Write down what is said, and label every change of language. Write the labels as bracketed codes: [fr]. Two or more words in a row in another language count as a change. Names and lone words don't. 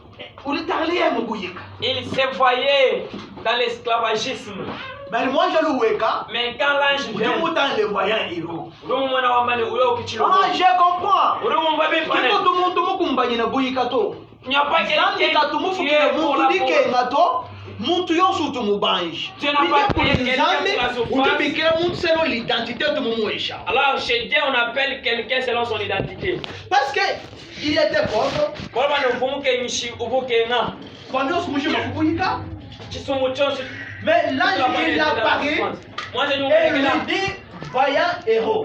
[fr] Il s'est voyé dans l'esclavagisme. Mais moi je le vois. Mais quand l'ange vient, le vaillant héros. Je comprends. Il n'y a pas quelqu'un qui est pour la pauvre. [lu] Muntu yonso tumubanji. [fr] Alors chez Dieu on appelle quelqu'un selon son identité. Parce que il était pauvre. Mais là il apparaît et il dit vaillant héros.